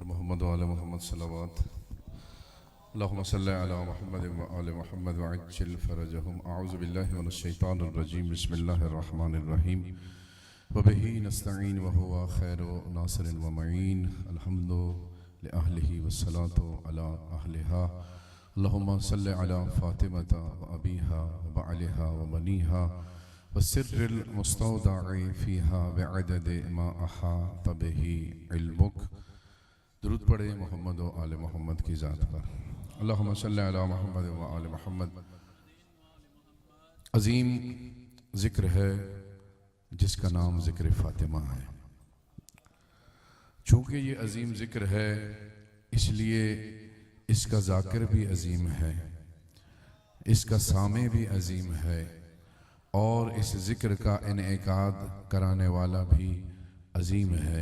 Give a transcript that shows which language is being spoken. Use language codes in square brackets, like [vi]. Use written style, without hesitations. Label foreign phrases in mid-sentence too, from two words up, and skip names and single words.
[ar] محمد وآل محمد صلوات اللهم صل على محمد وآل محمد وعجل فرجهم أعوذ بالله من الشيطان الرجيم بسم الله الرحمن الرحيم وبه نستعين وهو خير ناصر ومعين الحمد لأهله والصلاة على أهلها اللهم صل على فاطمة وأبيها وبعلها وبنيها والسر المستودع فيها بعدد ما أحاط به علمك. [ur] درود پڑھے [ar] محمد وآل محمد [ur] کی ذات پر. [ar] اللهم صل على محمد وآل محمد. [ur] عظیم ذکر ہے جس کا نام ذکر فاطمہ ہے. چونکہ یہ عظیم ذکر ہے اس لیے اس کا ذاکر بھی عظیم ہے، اس کا سامع بھی عظیم ہے اور اس ذکر کا انعقاد کرانے والا بھی عظیم ہے.